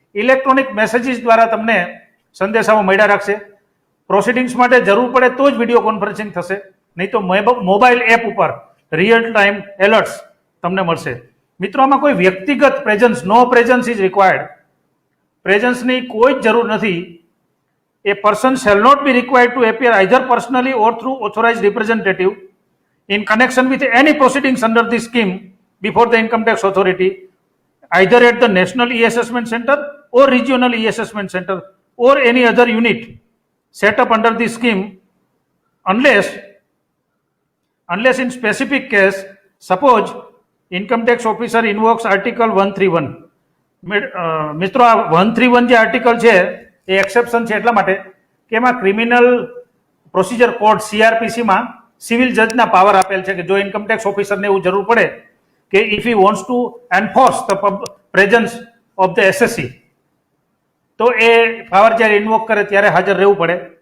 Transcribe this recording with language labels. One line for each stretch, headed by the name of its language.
Gujarati: Electronic messages દ્વારા તમને સંદેશાઓ મળ્યા રાખશે. પ્રોસિડિંગ્સ માટે જરૂર પડે તો જ વિડીયો કોન્ફરન્સિંગ થશે, નહીં તો મોબાઈલ એપ ઉપર રિયલ ટાઈમ એલર્ટ્સ તમને મળશે. મિત્રો, આમાં કોઈ વ્યક્તિગત presence,
English: No presence is required.
Gujarati: પ્રેઝન્સની કોઈ જ જરૂર નથી.
English: A person shall not be required to appear either personally or through authorized representative in connection with any proceedings under this scheme before the income tax authority, either at the National E-Assessment Center or Regional E-Assessment Center or any other unit set up under this scheme, unless in specific case, suppose income tax officer invokes Article 131.
Gujarati: મિત્રો, આ 131 જે article છે એ exception છે એટલા માટે કે એમાં criminal procedure code CRPC-માં civil જજના power આપેલ છે કે જો ઇન્કમ ટેક્સ ઓફિસરને એવું જરૂર પડે કે
English: if he wants to enforce the presence of the SSC,
Gujarati: તો એ પાવર જ્યારે ઇન્વોક કરે ત્યારે હાજર રહેવું પડે.